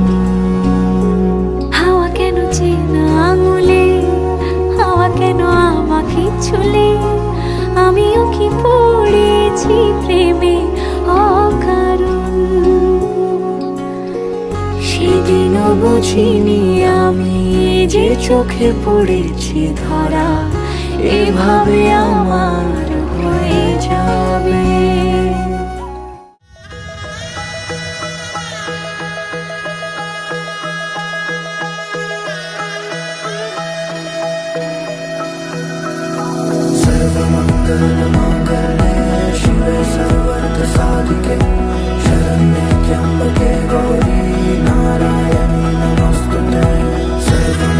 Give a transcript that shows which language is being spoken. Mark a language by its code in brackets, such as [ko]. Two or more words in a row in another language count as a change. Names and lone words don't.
[bn] হাওয়া কেন চেনা আঙুলে, হাওয়া কেন আমাকে ছুলে, আমিও কি পড়েছি প্রেমে অকারণ। সেদিনও বুঝিনি আমি যে চোখে পড়েছি ধরা, এভাবে আমার হয়ে যাবে। [sa] सर्वमङ्गलमाङ्गल्ये शिवे सर्वार्थसाधिके शरण्ये त्र्यम्बके गौरी नारायणी नमोस्तुते।